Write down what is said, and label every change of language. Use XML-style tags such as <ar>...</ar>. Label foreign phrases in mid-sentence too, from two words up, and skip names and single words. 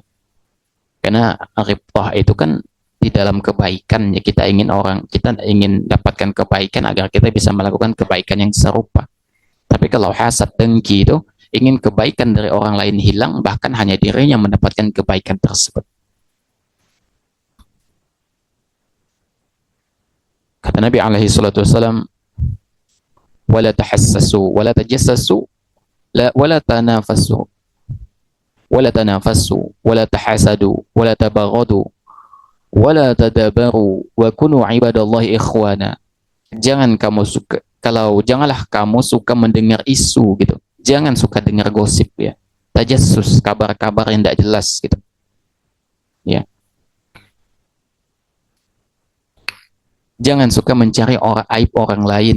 <id>Karena ribthah itu kan di dalam kebaikan, ya, kita ingin dapatkan kebaikan agar kita bisa melakukan kebaikan yang serupa. Tapi kalau hasad dengki itu ingin kebaikan dari orang lain hilang, bahkan hanya dirinya mendapatkan kebaikan tersebut. Kata Nabi</id> <ar>عليه الصلاة والسلام ولا تحسسوا ولا تجسسوا ولا تنافسوا ولا تحاسدوا ولا تباغضوا ولا تدابروا وكونوا عباد الله إخوانا.</ar> <id>Janganlah kamu suka mendengar isu gitu. Jangan suka dengar gosip, ya. Tajassus, kabar-kabar yang tidak jelas gitu. Ya. Jangan suka mencari aib orang lain.</id>